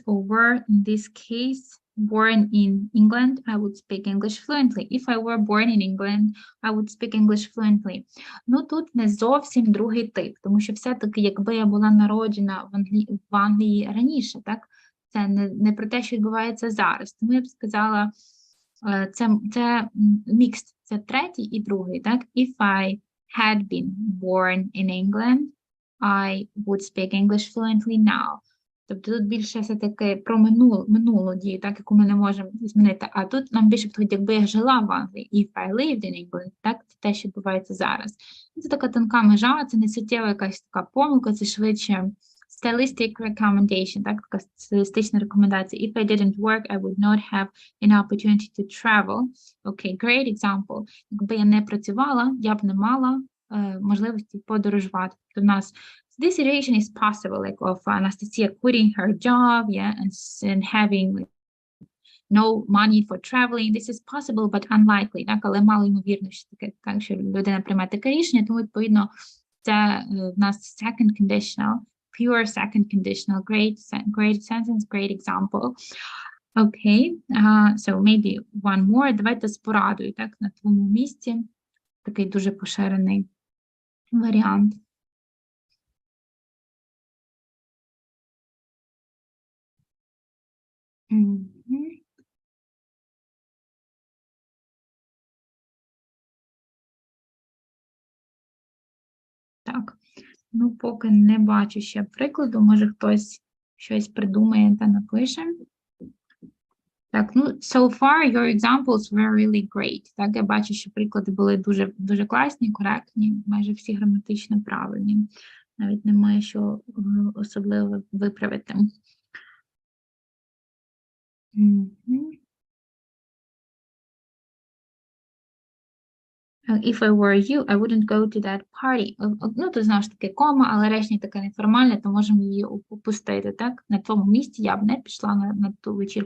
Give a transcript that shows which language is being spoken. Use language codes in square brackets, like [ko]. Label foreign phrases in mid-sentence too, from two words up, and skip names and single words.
[en] or were in this case born in England, I would speak English fluently. If I were born in England, I would speak English fluently. [uk] Ну, тут не зовсім другий тип, тому що все-таки, якби я була народжена в Англії раніше, так, Це не про те, що відбувається зараз. Тому я б сказала, це mixed, це третій і другий, так? [en] If I had been born in England, I would speak English fluently now. [uk] Тобто тут більше все-таки про минулу дію, так, яку ми не можемо змінити. А тут нам більше підходить, якби я жила в Англії, [en] if I lived in England, [uk] так, це те, що відбувається зараз. Це така тонка межа, це не суттєва якась така помилка, це швидше [en] stylistic recommendation, [uk] так, така стилістична рекомендація. [en] If I didn't work, I would not have an opportunity to travel. Okay, great example. [uk] Якби я не працювала, я б не мала можливості подорожувати. Тобто в нас [en] this situation is possible, like of Anastasia quitting her job, yeah, and having no money for traveling. This is possible, but unlikely, [uk] так, але мало ймовірно, що таке, так, що людина прийме таке рішення, тому, відповідно, це в нас [en] second conditional, pure second conditional, great sentence, great example. Okay, so maybe one more. [uk] Давайте з порадою, так, на твоєму місці. Такий дуже поширений варіант. Так, ну поки не бачу ще прикладу, може хтось щось придумає та напише. Так, ну, [en] so far your examples were really great. [uk] Так, я бачу, що приклади були дуже, дуже класні, коректні, майже всі граматично правильні. Навіть немає що особливо виправити. If I were you, I wouldn't go to that party. Ну, тут знову ж таки кома, але речення таке неформальне, то можемо її опустити, так? На тому місці я б не пішла на ту вечірку.